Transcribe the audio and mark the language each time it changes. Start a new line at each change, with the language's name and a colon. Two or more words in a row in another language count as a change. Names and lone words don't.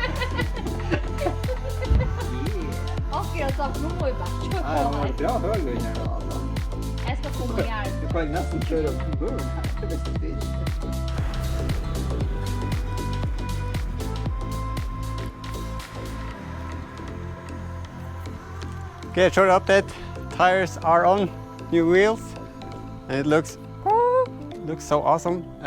Norwegian: Akkurat sagt, nå må vi bare kjøre på her. Ja, det var bra høl under da. Jeg skal komme og hjelpe. Du kan nesten kjøre opp på buren her til hvis du vil.
English: Okay, short update. Tires are on, new wheels, and it looks so awesome.